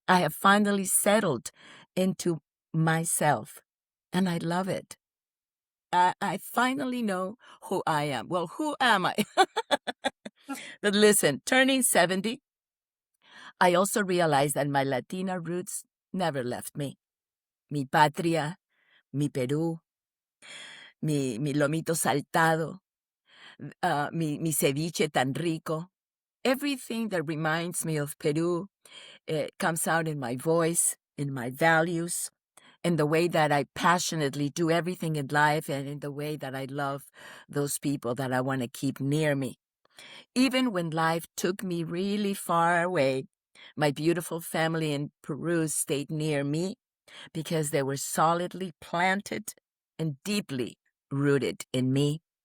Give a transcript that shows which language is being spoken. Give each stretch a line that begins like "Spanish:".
English: I have finally settled into myself, and I love it. I finally know who I am. Well, who am I? But listen, turning 70, I also realized that my Latina roots never left me.
Spanish: Mi patria, mi Perú, mi lomito saltado, mi ceviche tan rico.
English: Everything that reminds me of Peru comes out in my voice, in my values, in the way that I passionately do everything in life, and in the way that I love those people that I want to keep near me. Even when life took me really far away, my beautiful family in Peru stayed near me because they were solidly planted and deeply rooted in me.